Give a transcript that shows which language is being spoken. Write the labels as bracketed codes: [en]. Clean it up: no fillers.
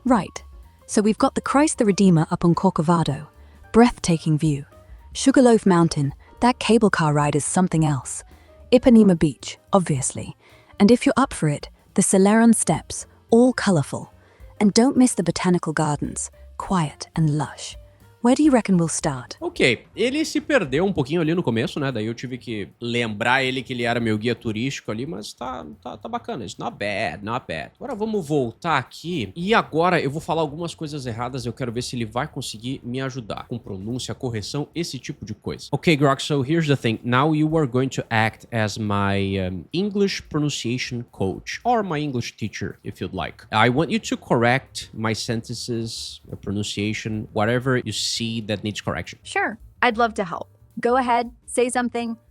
[en] Right. So we've got the Christ the Redeemer up on Corcovado. Breathtaking view. Sugarloaf Mountain, that cable car ride is something else. Ipanema Beach, obviously. And if you're up for it, the Celeron Steps, all colorful. And don't miss the botanical gardens, quiet and lush. Where do you reckon we'll start? [pt] Ok, ele se perdeu um pouquinho ali no começo, né? Daí eu tive que lembrar ele que ele era meu guia turístico ali, mas tá bacana. [en] It's not bad, not bad. [pt] Agora vamos voltar aqui. E agora eu vou falar algumas coisas erradas. Eu quero ver se ele vai conseguir me ajudar com pronúncia, correção, esse tipo de coisa. [en] Ok, Grok, so here's the thing. Now you are going to act as my English pronunciation coach or my English teacher, if you'd like. I want you to correct my sentences, pronunciation, whatever you see that needs correction. Sure, I'd love to help. Go ahead, say something.